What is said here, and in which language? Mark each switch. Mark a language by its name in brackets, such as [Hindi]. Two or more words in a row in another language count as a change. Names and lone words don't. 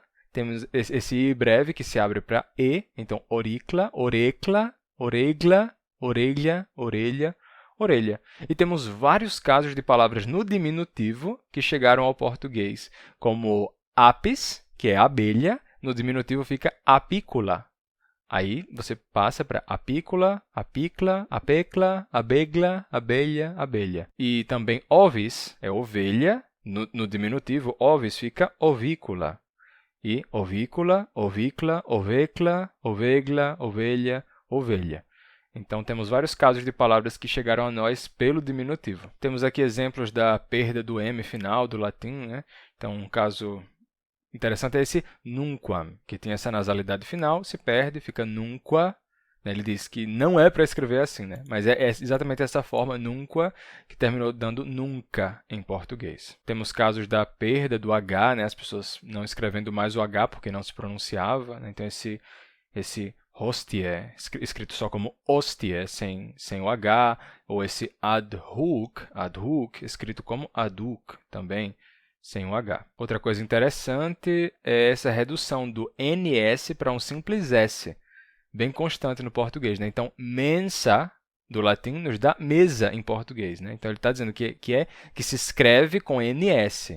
[Portuguese] Temos esse I breve que se abre para E. Então, auricla, orecla, oregla, orelha, orelha, orelha. E temos vários casos de palavras no diminutivo que chegaram ao português, como apis, que é abelha, no diminutivo fica apícola. Aí você passa para apícola, apicla, apecla, abegla, abelha, abelha. E também ovis é ovelha, no diminutivo ovis fica ovícola. E ovícola, ovícla, ovecla, ovegla, ovelha, ovelha. Então, temos vários casos de palavras que chegaram a nós pelo diminutivo. Temos aqui exemplos da perda do M final do latim, né? Então, um caso interessante é esse nunquam, que tem essa nasalidade final, se perde, fica nunqua. Ele diz que não é para escrever assim, né? Mas é exatamente essa forma, nunqua, que terminou dando nunca em português. Temos casos da perda do H, né? As pessoas não escrevendo mais o H porque não se pronunciava, né? Então, esse hostie, escrito só como hostie, sem o H, ou esse [Latin] ad hoc, [Portuguese] escrito como adhuc, também sem o H. Outra coisa interessante é essa redução do NS para um simples S, bem constante no português, né? Então, mensa, do latim, nos dá mesa em português, né? Então, ele está dizendo que se escreve com NS.